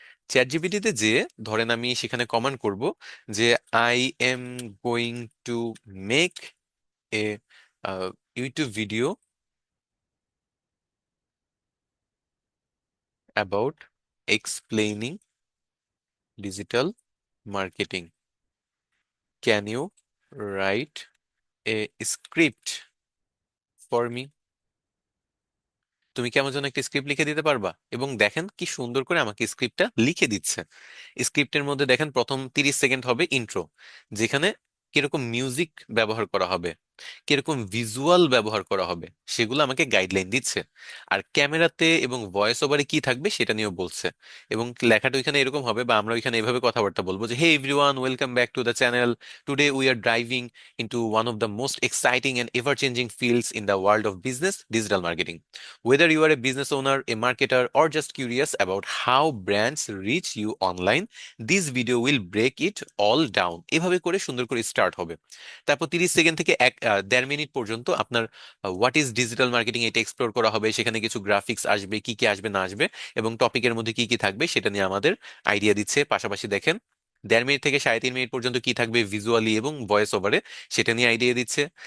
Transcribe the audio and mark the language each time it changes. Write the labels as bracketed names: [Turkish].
[Bangla] Chat জিপিটিতে যে, ধরেন আমি সেখানে কমান্ড করব যে [English] I am going to make a YouTube video about explaining digital marketing. Can you write a script for me? [Bangla] তুমি কি আমার জন্য একটা স্ক্রিপ্ট লিখে দিতে পারবা? এবং দেখেন কি সুন্দর করে আমাকে স্ক্রিপ্টটা লিখে দিচ্ছে। স্ক্রিপ্টের মধ্যে দেখেন প্রথম 30 সেকেন্ড হবে ইন্ট্রো, যেখানে কিরকম মিউজিক ব্যবহার করা হবে, কিরকম ভিজুয়াল ব্যবহার করা হবে, সেগুলো আমাকে গাইডলাইন দিচ্ছে। আর ক্যামেরাতে এবং ভয়েস ওভারে কি থাকবে সেটা নিয়েও বলছে। এবং লেখাটা ওইখানে এরকম হবে, বা আমরা ওইখানে এভাবে কথাবার্তা বলবো যে, [English] Hey everyone, welcome back to the channel. Today we are driving into one of the most exciting and ever-changing fields in the world of business, digital marketing. Whether you are a business owner, a marketer, or just curious about how brands reach you online, this video will break it all down. [Bangla] এভাবে করে সুন্দর করে start হবে। তারপর 30 second থেকে 1.5 minute পর্যন্ত আপনার [English] what is digital marketing [Bangla] এটা এক্সপ্লোর করা হবে। সেখানে কিছু গ্রাফিক্স আসবে, কি কি আসবে না আসবে, এবং টপিকের মধ্যে কি কি থাকবে সেটা নিয়ে আমাদের আইডিয়া দিচ্ছে। পাশাপাশি দেখেন 1.5 মিনিট থেকে 3.5 মিনিট পর্যন্ত কি থাকবে ভিজুয়ালি এবং ভয়েস ওভারে, সেটা নিয়ে আইডিয়া দিচ্ছে।